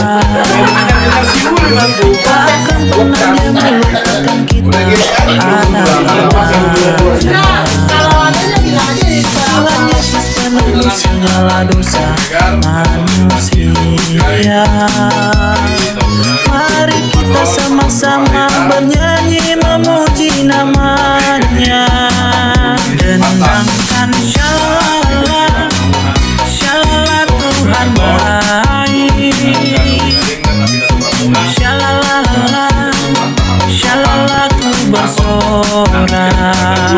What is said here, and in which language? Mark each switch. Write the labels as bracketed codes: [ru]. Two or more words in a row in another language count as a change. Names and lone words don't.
[id] Takkan pernah dia melupakan kita Tuhan Yesus penebus segala dosa manusia. Mari kita sama-sama bernyanyi memuji namanya. Dendangkan shalala, shalala Tuhan baik. Shalala, shalala ku bersorak.